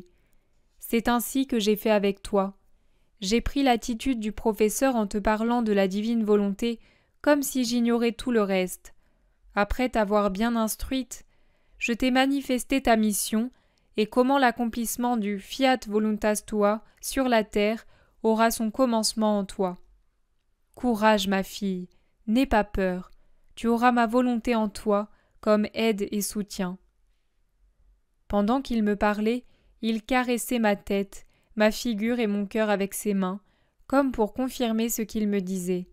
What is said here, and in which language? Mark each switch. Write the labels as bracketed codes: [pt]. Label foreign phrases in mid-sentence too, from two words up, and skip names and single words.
[fr] C'est ainsi que j'ai fait avec toi. J'ai pris l'attitude du professeur en te parlant de la divine volonté, comme si j'ignorais tout le reste. Après t'avoir bien instruite, je t'ai manifesté ta mission et comment l'accomplissement du [la] fiat voluntas tua [fr] sur la terre aura son commencement en toi. Courage, ma fille, n'aie pas peur, tu auras ma volonté en toi comme aide et soutien. Pendant qu'il me parlait, il caressait ma tête, ma figure et mon cœur avec ses mains, comme pour confirmer ce qu'il me disait.